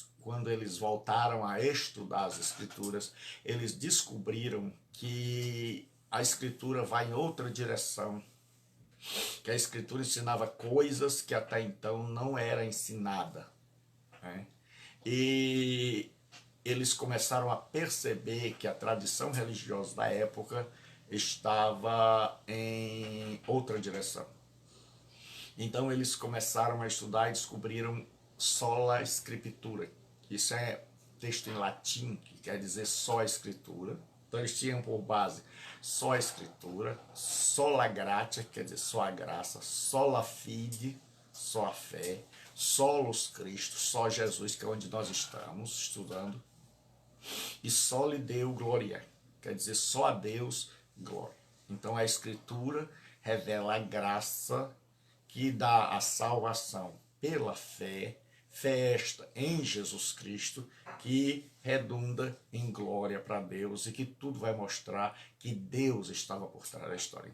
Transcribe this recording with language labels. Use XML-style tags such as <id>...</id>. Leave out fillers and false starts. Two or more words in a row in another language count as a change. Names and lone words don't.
<pt>Quando eles voltaram a estudar as Escrituras, eles descobriram que a Escritura vai em outra direção, que a Escritura ensinava coisas que até então não era ensinada, né? E eles começaram a perceber que a tradição religiosa da época estava em outra direção. Então eles começaram a estudar e descobriram</pt> <la>sola scriptura.</la> <pt>Isso é texto em latim, que quer dizer só a escritura. Então eles tinham por base só a escritura,</pt> <la>sola gratia,</la> <pt>quer dizer só a graça,</pt> <la>sola fide,</la> <pt>só a fé,</pt> <la>solos Cristo,</la> <pt>só Jesus, que é onde nós estamos estudando, e</pt> <la>soli Deo gloria,</la> <pt>quer dizer só a Deus glória. Então a escritura revela a graça que dá a salvação pela fé, fé esta em Jesus Cristo, que redunda em glória para Deus e que tudo vai mostrar que Deus estava por trás da história.</pt>